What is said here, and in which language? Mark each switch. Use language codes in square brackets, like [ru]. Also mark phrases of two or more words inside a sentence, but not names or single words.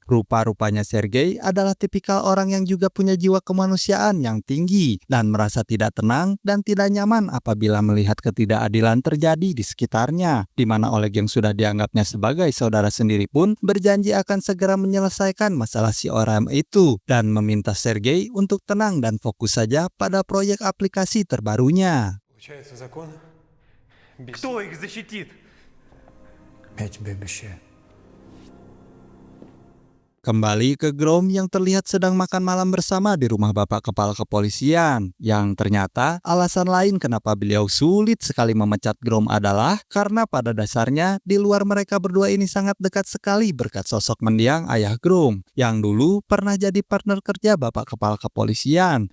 [id] Rupa-rupanya Sergey adalah tipikal orang yang juga punya jiwa kemanusiaan yang tinggi dan merasa tidak tenang dan tidak nyaman apabila melihat ketidakadilan terjadi di sekitarnya, di mana Oleg yang sudah dianggapnya sebagai saudara sendiri pun berjanji akan segera menyelesaikan masalah si Oiram itu dan meminta Sergey untuk tenang dan fokus saja pada proyek aplikasi terbarunya. [ru] Получается, закон Кто их защитит? Я тебе обещаю. [id] Kembali ke Grom yang terlihat sedang makan malam bersama di rumah Bapak Kepala Kepolisian, yang ternyata alasan lain kenapa beliau sulit sekali memecat Grom adalah karena pada dasarnya di luar mereka berdua ini sangat dekat sekali berkat sosok mendiang ayah Grom, yang dulu pernah jadi partner kerja Bapak Kepala Kepolisian.